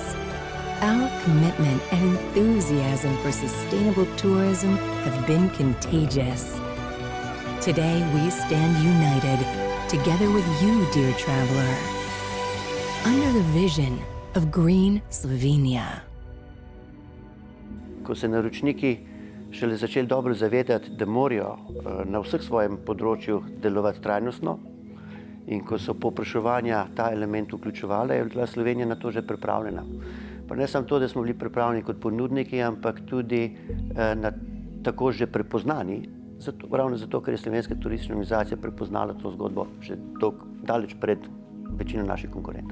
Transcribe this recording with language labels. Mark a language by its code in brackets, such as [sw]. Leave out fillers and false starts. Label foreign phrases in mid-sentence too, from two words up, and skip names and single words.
[en] Our commitment and enthusiasm for sustainable tourism have been contagious. Today we stand united, together with you, dear traveler, under the vision of Green Slovenia. [sl] Ko se naročniki šele začeli dobro zavedati, da morajo na vseh svojem področju delovati trajnostno in ko so povpraševanja ta element vključevala, je bila Slovenija na to že pripravljena. Pa ne samo to, da smo bili pripravljeni kot ponudniki, ampak tudi tako že prepoznani, ravno zato, ker je Slovenska turistična organizacija prepoznala to zgodbo že daleč pred večino naših konkurentov.